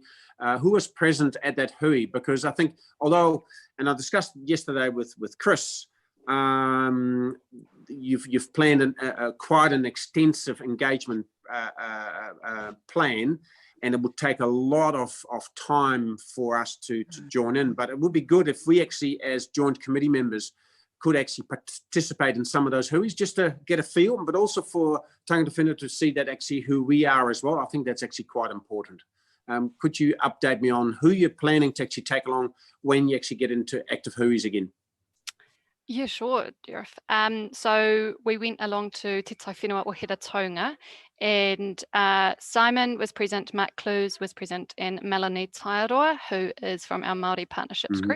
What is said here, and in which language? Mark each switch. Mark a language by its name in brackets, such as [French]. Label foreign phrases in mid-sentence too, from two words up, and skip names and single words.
[English] Who was present at that hui? Because I think, although, and I discussed yesterday with Chris, you've planned quite an extensive engagement plan, and it would take a lot of time for us to join in. But it would be good if we actually, as joint committee members, could actually participate in some of those huis just to get a feel, but also for [Māori] tangata whenua [English] to see that actually who we are as well. I think that's actually quite important. Could you update me on who you're planning to actually take along when you actually get into active huis again? Yeah, sure, Gareth. So we went along to Te Tai Whenua o Hira Taunga, and Simon was present, Mark Clues was present, and Melanie Taiaroa, who is from our Māori Partnerships group.